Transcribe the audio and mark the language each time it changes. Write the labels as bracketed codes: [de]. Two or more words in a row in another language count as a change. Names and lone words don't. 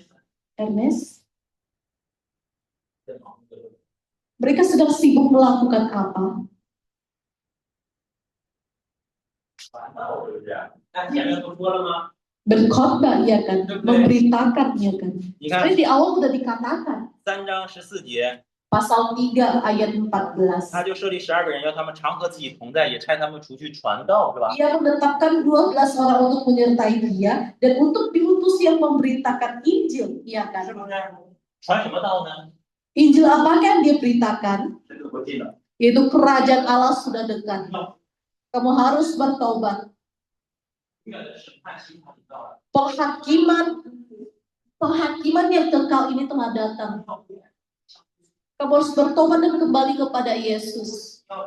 [id] Ernest, mereka sedang sibuk melakukan apa? Berkhotbah, ya kan? Memberitakan, ya kan? Jadi di awal sudah dikatakan. [zh] 3 章14节 [id] Pasal 3 ayat 14. [zh] 他就设立12个人，要他们常和自己同在，也差他们出去传道，是吧？ [id] Ia menetapkan 12 orang untuk menyertai dia dan untuk diutus yang memberitakan Injil, ya [zh] 是 [id] kan? [zh] 不是？传什么道呢？ [id] Injil apakah yang dia beritakan? Yaitu kerajaan Allah sudah dekat. Kamu harus bertobat. Penghakiman yang kekal ini telah datang. Kamu harus bertobat dan kembali kepada Yesus.